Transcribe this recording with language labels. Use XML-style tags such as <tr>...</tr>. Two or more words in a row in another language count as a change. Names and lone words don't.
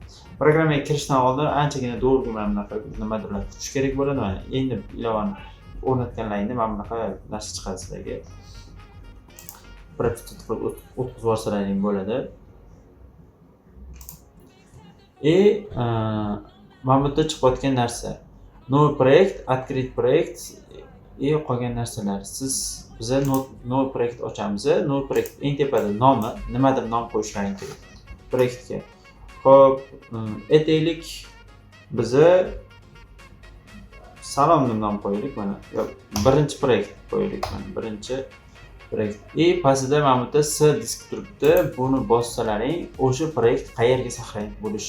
<uz>Programmaga kirishdan oldin anchagina do'rg'u mana bunaqa nimadirlar kutish kerak bo'ladi. Mana endi ilovani o'rnatganlaringda mana bunaqa narsa chiqadi sizlarga. O'tkazib yuborsalaring bo'ladi. Mana bu yerda chiqayotgan narsa.</uz> <ru>Новый проект, открыть проект qolgan narsalar.</ru> <uz>Biza</uz> <ru>новый проект</ru> <uz>ochamiz.</uz> <ru>Новый проект</ru> <uz>eng tepada nomi, nimadir nom qo'yishlaring kerak proyektga. Xo'p, aytaylik, biza salom deb nom qo'yaylik mana. Birinchi proyekt qo'yaylik mana, birinchi proyekt. Pastida mana bu yerda C disk turibdi. Buni bossalaring, o'sha proyekt qayerga saqlanib bo'lishi.</uz>